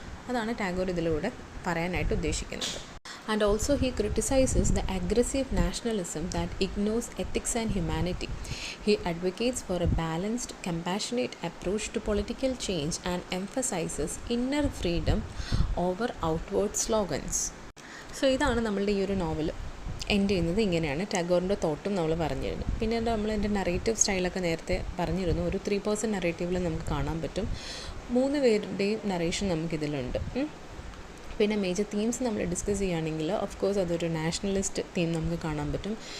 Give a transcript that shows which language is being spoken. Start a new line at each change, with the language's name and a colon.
Malayalam: അതാണ് ടാഗോർ ഇതിലൂടെ പറയാനായിട്ട് ഉദ്ദേശിക്കുന്നത്.
English: And also he criticizes the aggressive nationalism that ignores ethics and humanity. He advocates for a balanced, compassionate approach to political change and emphasizes inner freedom over outward slogans.
Malayalam: So ഇതാണ് നമ്മളുടെ ഈ ഒരു novel end ചെയ്യുന്നത്. ഇങ്ങനെയാണ് ടാഗോറിൻ്റെ തോട്ടും നമ്മൾ പറഞ്ഞിരുന്നു. പിന്നെ നമ്മൾ എൻ്റെ നറേറ്റീവ് സ്റ്റൈലൊക്കെ നേരത്തെ പറഞ്ഞിരുന്നു. ഒരു 3% നറേറ്റീവിൽ നമുക്ക് കാണാൻ പറ്റും. 3 പേരുടെയും നറേഷൻ നമുക്കിതിലുണ്ട്. പിന്നെ മേജർ തീംസ് നമ്മൾ ഡിസ്കസ് ചെയ്യുകയാണെങ്കിൽ ഓഫ് കോഴ്സ് അതൊരു നാഷണലിസ്റ്റ് തീം നമുക്ക് കാണാൻ പറ്റും.